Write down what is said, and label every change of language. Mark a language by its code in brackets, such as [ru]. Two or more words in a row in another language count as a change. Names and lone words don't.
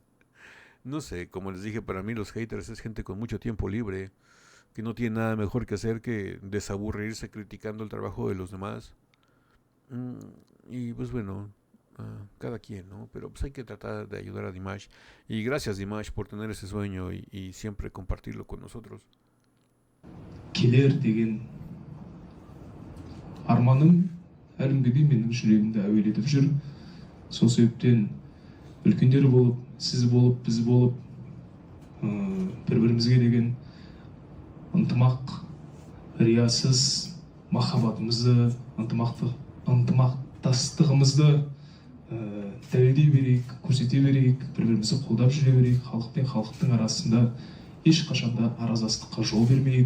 [es] No sé, como les dije, para mí los haters es gente con mucho tiempo libre, que no tiene nada mejor que hacer que desaburrirse criticando el trabajo de los demás. Y pues bueno, cada quien, ¿no? Pero pues hay que tratar de ayudar a Dimash. Y gracias Dimash por tener ese sueño y siempre compartirlo con nosotros. [kk] Келер деген арманым әлімге дейін менің жүрегімді әуелетіп жүр. Сол себептен үлкендер болып, сіз болып, біз болып, бір-бірімізге деген ынтымақ, риясыз махаббатымызды, ынтымақтастығымызды дәлелдей берейік, көрсете берейік, бір-бірімізді қолдап жүре берейік, халық пен халықтың арасында ешқашанда араздастыққа жол бермейік.